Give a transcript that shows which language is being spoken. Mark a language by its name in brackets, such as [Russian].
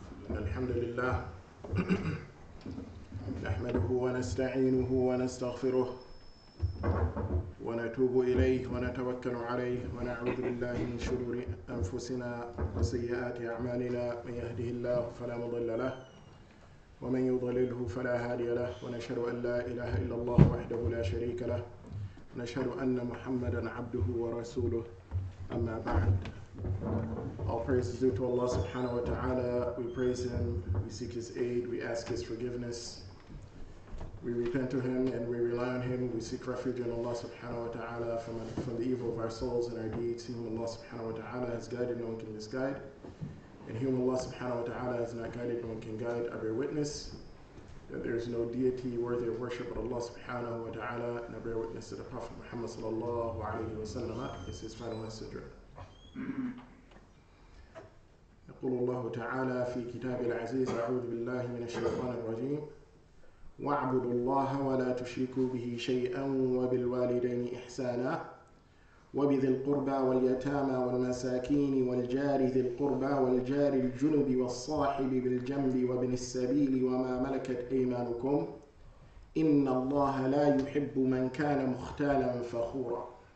[Arabic] الحمد لله نحمده ونستعينه ونستغفره ونتوب إليه ونتوكل عليه ونعوذ بالله من شرور أنفسنا وسيئات أعمالنا من يهده الله فلا مضل له ومن يضلله فلا هادي له ونشهد أن لا إله إلا الله وحده لا شريك له ونشهد أن محمدا عبده ورسوله أما بعد. [English] All praise is due to Allah subhanahu wa ta'ala. We praise Him, we seek His aid, we ask His forgiveness. We repent to Him and we rely on Him. We seek refuge in Allah subhanahu wa ta'ala from the evil of our souls and our deeds. Whom Allah subhanahu wa ta'ala has guided, no one can misguide. And whom Allah subhanahu wa ta'ala has not guided, no one can guide. I bear witness that there is no deity worthy of worship but Allah subhanahu wa ta'ala. And I bear witness that the Prophet Muhammad sallallahu alayhi wa sallam is his final messenger. [Arabic] يقول الله تعالى في كتاب العزيز أعوذ بالله من الشيطان الرجيم واعبدوا الله ولا تشركوا به شيئا وبالوالدين إحسانا وبذي القربى واليتامى والمساكين والجار ذي القربى والجار الجنب والصاحب بالجنب وابن السبيل وما ملكت أيمانكم إن الله لا يحب من كان مختالا فخورا.